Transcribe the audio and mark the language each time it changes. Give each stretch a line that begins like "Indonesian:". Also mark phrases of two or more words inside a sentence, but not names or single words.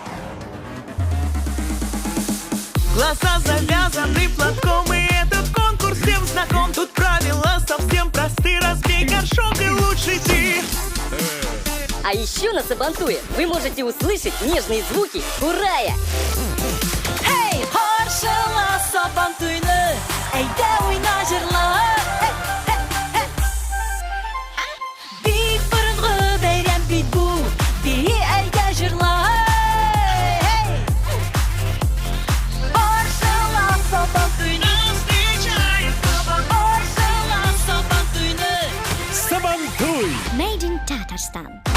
Russian: Глаза завязаны платком, и этот конкурс всем знаком. Тут правила совсем просты, разбей горшок и лучший ты. А еще на Сабантуе вы можете услышать нежные звуки курая.
Tatar: Hey, Харшала Сабантуйны, әйдә уйна җырла. Бик борынгы бәйрәм бит бу, бии әйдә җырла.
English: Made in Tatarstan.